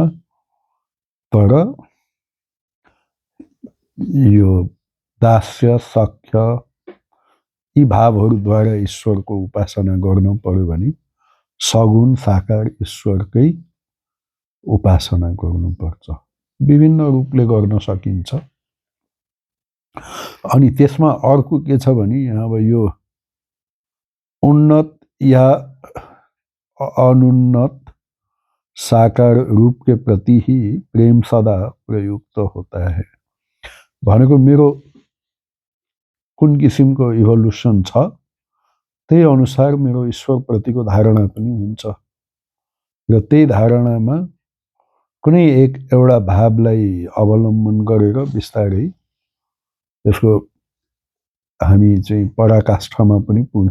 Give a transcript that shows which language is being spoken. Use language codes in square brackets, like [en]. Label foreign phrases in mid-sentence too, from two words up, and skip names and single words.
[ne] तर यो दास्य, सख्य यी भावहरूद्वारा ईश्वरको उपासना गर्नु पर्यो भने सगुण साकार ईश्वरकै उपासना गर्नुपर्छ। विभिन्न रूपले गर्न सकिन्छ। अनि त्यसमा अर्को के छ भने अब यो उन्नत या अनुन्नत साकार [hi] रूप के प्रति ही प्रेम सदा प्रयुक्त होता है [ne] भनेको मेरो कुन किसिमको इभोल्युसन छ त्यही अनुसार मेरो ईश्वर प्रतिको धारणा पनि हुन्छ। र त्यही धारणामा कुनै एउटा भावलाई अवलम्बन गरेर बिस्तारै त्यसको हामी चाहिँ पराकाष्ठमा पनि पुग्छ।